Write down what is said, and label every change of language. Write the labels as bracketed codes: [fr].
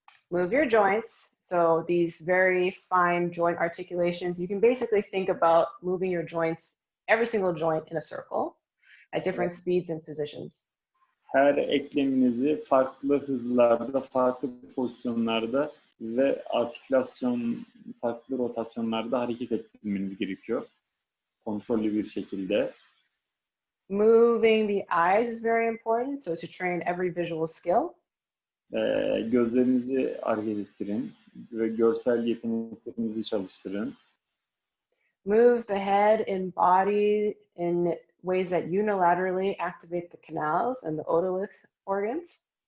[en] Move your joints. So these very fine joint articulations, you can basically think about moving your joints, every single joint in a circle at different speeds and positions. [tr] Her ekleminizi farklı hızlarda, farklı pozisyonlarda ve artikülasyon farklı rotasyonlarda hareket ettirmeniz gerekiyor. Kontrollü bir şekilde. [en] Moving the eyes is very important, so to train every visual skill. [tr] Gözlerinizi hareket ettirin ve görsel yeteneklerinizi çalıştırın. [en] Move the head and body in ways that unilaterally activate the canals and the otolith organs.